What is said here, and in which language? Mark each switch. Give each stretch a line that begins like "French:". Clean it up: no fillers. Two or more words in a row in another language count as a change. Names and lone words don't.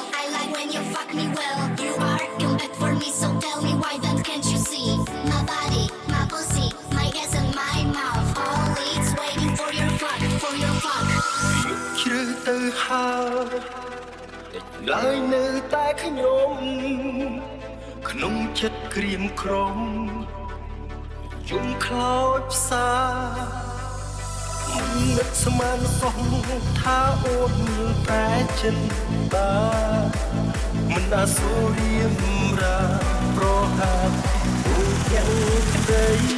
English: I like when you fuck me well. You are complete for me, so tell me why then can't you see? My body, my pussy, my ass and my mouth. All it's waiting for your fuck, for your fuck.
Khmer: ជ្រៅទៅហើយឡើយនៅតែខ្ញុំក្នុងចិត្តក្រៀមក្រំយំខ្លោចផ្សាមិននឹកស្មានសោះថាអូនមានតែចិត្តបាមិនអាសូររៀមរាប្រហាអូនយ៉ាងក្តី